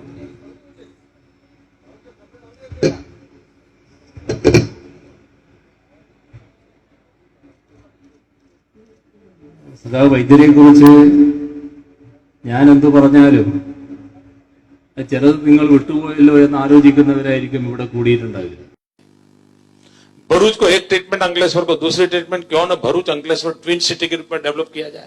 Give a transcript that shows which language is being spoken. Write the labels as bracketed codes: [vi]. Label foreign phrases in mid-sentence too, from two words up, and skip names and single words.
[ml] സദാ വൈദ്യരെ കുറിച്ച് ഞാൻ എന്തു പറഞ്ഞാലും ചിലത് നിങ്ങൾ വിട്ടുപോയല്ലോ എന്ന് ആലോചിക്കുന്നവരായിരിക്കും ഇവിടെ കൂടിയിട്ടുണ്ടാവുക. [hi] भरूच को एक ट्रीटमेंट अंकलेश्वर को दूसरी ट्रीटमेंट क्यों न भरूच अंकलेश्वर [en] twin city [hi] के रूप में डेवलप किया जाए।